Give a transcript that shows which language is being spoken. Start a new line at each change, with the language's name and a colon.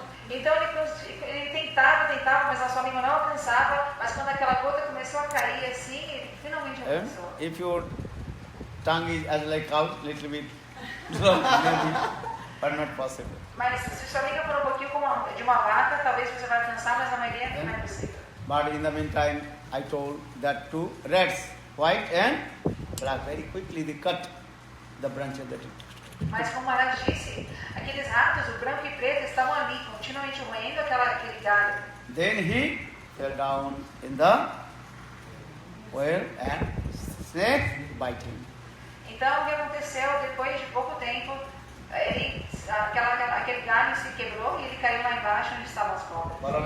Portuguese: Então ele tentava, mas a sua língua não alcançava, mas quando aquela gota começou a cair assim, ele finalmente alcançou.
English: If you tongue is as like cow, little bit, maybe, but not possible.
Portuguese: Mas se sua língua for um pouquinho como de uma vaca, talvez você vai alcançar, mas a maioria não é possível.
English: But in the meantime, I told that two rats, white and black, very quickly they cut the branches that
Portuguese: Mas como Maharaj disse, aqueles ratos, o branco e preto, estavam ali, continuamente roendo aquele galho.
English: Then he fell down in the well and snake bite him.
Portuguese: Então o que aconteceu, depois de pouco tempo, aquele galho se quebrou e ele caiu lá embaixo onde estavam as cobras.